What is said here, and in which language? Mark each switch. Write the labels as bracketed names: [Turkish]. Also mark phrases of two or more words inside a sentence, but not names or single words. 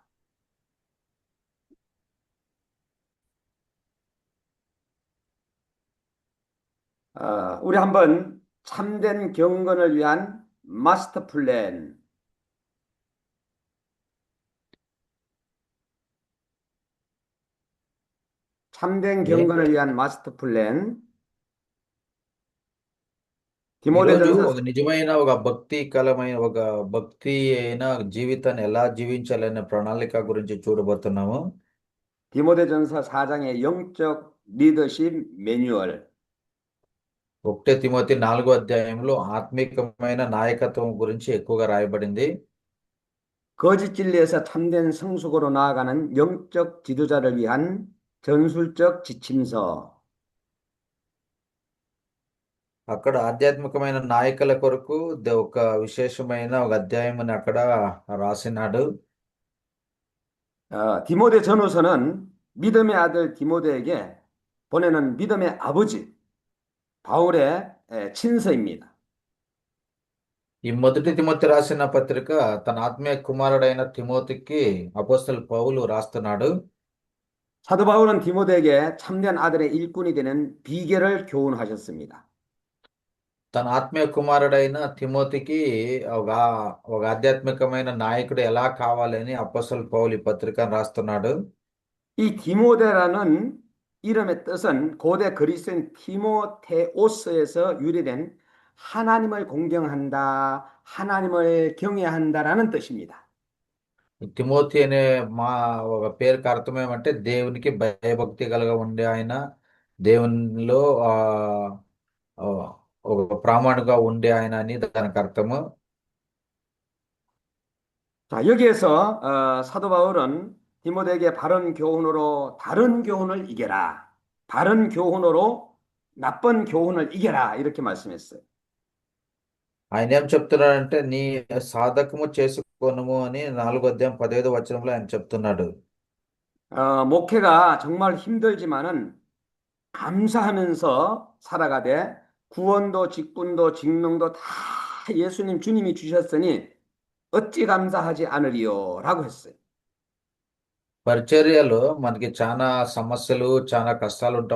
[Korean] 우리 한번 참된 경건을 위한 마스터 플랜, 참된 예. 경건을 위한 마스터 플랜, [Telugu] ఈరోజు [Korean] 디모데전서 [Telugu] ఒక నిజమైన ఒక భక్తి అయిన జీవితాన్ని ఎలా జీవించాలనే ప్రణాళిక గురించి చూడబోతున్నాము. [Korean] 디모데전서 4장의 영적 리더십 매뉴얼. [Telugu] 1 తిమోతి 4వ అధ్యాయంలో ఆత్మికమైన నాయకత్వం గురించి ఎక్కువగా రాయబడింది. [Korean] 거짓 진리에서 참된 성숙으로 나아가는 영적 지도자를 위한 전술적 지침서. [Telugu] అక్కడ ఆధ్యాత్మికమైన నాయకుల కొరకు ఒక విశేషమైన ఒక అధ్యాయముని అక్కడ రాసినాడు. [Korean] 디모데 전후서는 믿음의 아들 디모데에게 보내는 믿음의 아버지 바울의 친서입니다. [Telugu] ఈ మొదటి తిమోతి రాసిన పత్రిక తన ఆత్మీయ కుమారుడైన తిమోతికి అపోస్తలుడు పౌలు రాస్తున్నాడు. [Korean] 사도 바울은 디모데에게 참된 아들의 일꾼이 되는 비결을 교훈하셨습니다. [Telugu] తన ఆత్మీయ కుమారుడైన తిమోతికి ఒక ఆధ్యాత్మికమైన నాయకుడు ఎలా కావాలని అపోస్తలుడు పౌలు ఈ పత్రికను రాస్తున్నాడు. [Korean] 이 디모데라는 이름의 뜻은 고대 그리스인 티모테오스에서 유래된 하나님을 공경한다, 하나님을 경외한다라는 뜻입니다. [Telugu] ఈ తిమోతి అనే ఒక పేరుకి అర్థం ఏమంటే దేవునికి భయభక్తి కలగా ఉండే ఆయన, దేవునిలో ఆ, ఒక ప్రామాణికంగా ఉండే ఆయన అని దానికి అర్థము. [Korean] 자, 여기에서 사도 바울은 디모데에게 바른 교훈으로 다른 교훈을 이겨라. 바른 교훈으로 나쁜 교훈을 이겨라. 이렇게 말씀했어요. [Telugu] ఆయన ఏం చెప్తున్నాడంటే నీ సాధకము చేసుకోనుము అని 4వ అధ్యాయం 15వ వచనంలో ఆయన చెప్తున్నాడు. [Korean] 목회가 정말 힘들지만은 감사하면서 살아가되 구원도 직분도 직능도 다 예수님 주님이 주셨으니 어찌 감사하지 않으리요 라고 했어요. [Telugu] పరిచర్యలో మనకి చాలా సమస్యలు చాలా కష్టాలు ఉంటాయి.